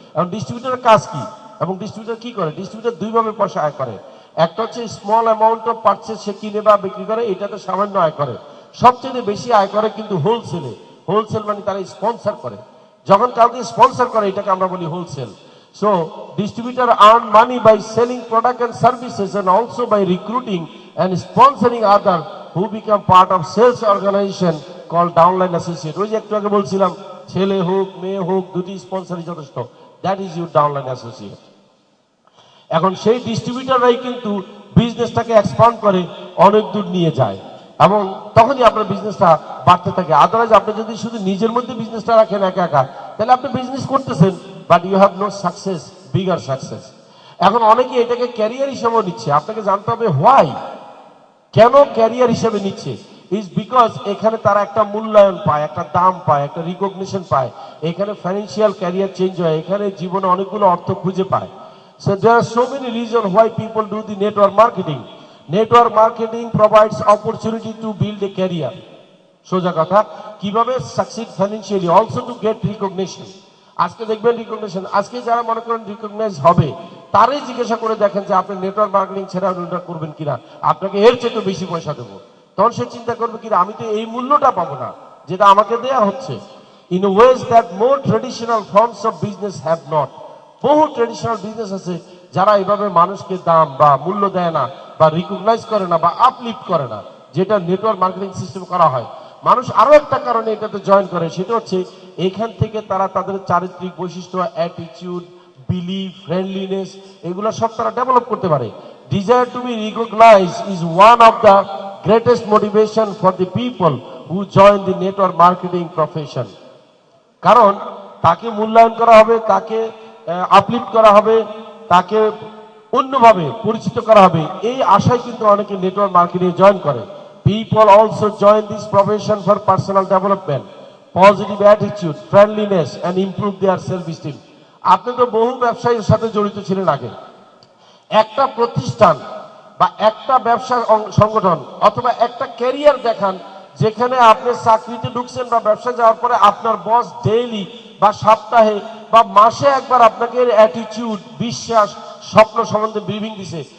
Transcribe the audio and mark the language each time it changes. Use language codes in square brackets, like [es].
[bn] এবং ডিস্ট্রিবিউটরের কাজ কি এবং ডিস্ট্রিবিউটর কি করে? ডিস্ট্রিবিউটর দুইভাবে পয়সা আয় করে। একটা হচ্ছে স্মল অ্যামাউন্ট অফ পারচেজ, সে কিনে বা বিক্রি করে, এটাতে সামান্য আয় করে। সবচেয়ে বেশি আয় করে কিন্তু হোলসেলে। হোলসেল মানে তারা স্পন্সর করে, যখন কাউকে স্পন্সর করে এটাকে আমরা বলি wholesale. [en] So distributor earn money by selling product and services and also by recruiting and sponsoring other who become part of sales organization called downline associate. [bn] ওই যে একটু আগে বলছিলাম ছেলে হোক মেয়ে হোক দুটি স্পন্সরই যথেষ্ট, [en] That is your downline associate. [bn] এখন সেই ডিস্ট্রিবিউটররাই কিন্তু বিজনেসটাকে এক্সপান্ড করে অনেক দূর নিয়ে যায় এবং তখনই আপনার বিজনেসটা বাড়তে থাকে। আদারওয়াইজ আপনি যদি শুধু নিজের মধ্যে বিজনেসটা রাখেন একা একা, তাহলে আপনি বিজনেস করতেছেন [en] But you have no success, bigger success. [bn] এখন অনেকে এটাকে ক্যারিয়ার হিসেবে নিচ্ছে। আপনাকে জানতে হবে হোয়াই, কেন ক্যারিয়ার হিসেবে নিচ্ছে। [en] is because [bn] এখানে তারা একটা মূল্যায়ন পায়, একটা দাম পায়, একটা রিকগনিশন পায়, এখানে ফাইন্যান্সিয়াল ক্যারিয়ার চেঞ্জ হয়, এখানে জীবনে অনেকগুলো অর্থ খুঁজে পায়। [en] So there are so many reasons why people do the network marketing. Network marketing provides opportunity to build a career. [bn] সোজা কথা, কিভাবে [en] Succeed financially, also to get recognition. [bn] আজকে দেখবেন রিকগনিশন, আজকে যারা মনে করেন রিকগনাইজ হবে তারই জিজ্ঞাসা করে দেখেন যে আপনি নেটওয়ার্ক মার্কেটিং ছেড়ে ওটা করবেন কিনা, আপনাকে এর চেয়ে বেশি পয়সা দেবো। তখন সে চিন্তা করবে কিনা আমি তো এই মূল্যটা পাবো না যেটা আমাকে দেয়া হচ্ছে। [en] In ways that more traditional forms of business have not. [bn] বহু ট্রেডিশনাল বিজনেস আছে যারা এভাবে মানুষকে দাম বা মূল্য দেয় না বা রিকগনাইজ করে না বা আপলিফট করে না, যেটা নেটওয়ার্ক মার্কেটিং সিস্টেম করা হয়। মানুষ আরো একটা কারণে এটাতে জয়েন করে, সেটা হচ্ছে এখান থেকে তারা তাদের চারিত্রিক বৈশিষ্ট্য, অ্যাটিটিউড, বিলিভ, ফ্রেন্ডলিনেস, এগুলো সব তারা ডেভেলপ করতে পারে। [en] Desire to be recognise is one of the greatest motivation for the people who join the network marketing profession. [bn] কারণ তাকে মূল্যায়ন করা হবে, তাকে আপলিফট করা হবে, তাকে অন্যভাবে পরিচিত করা হবে, এই আশায় কিন্তু অনেকে নেটওয়ার্ক মার্কেটিং জয়েন করে। [en] People also join this profession for personal development, positive attitude, friendliness and improve their self-esteem. [bn] আপনি তো বহু ব্যবসায়ীর সাথে জড়িত ছিলেন আগে। একটা প্রতিষ্ঠান বা একটা ব্যবসা সংগঠন অথবা একটা ক্যারিয়ার দেখান যেখানে আপনি চাকরিতে ঢুকছেন বা ব্যবসা যাওয়ার পরে আপনার বস ডেইলি বা সপ্তাহে বা মাসে একবার আপনাকে অ্যাটিটিউড, বিশ্বাস, স্বপ্ন সম্বন্ধে ব্রিফিং দিছে।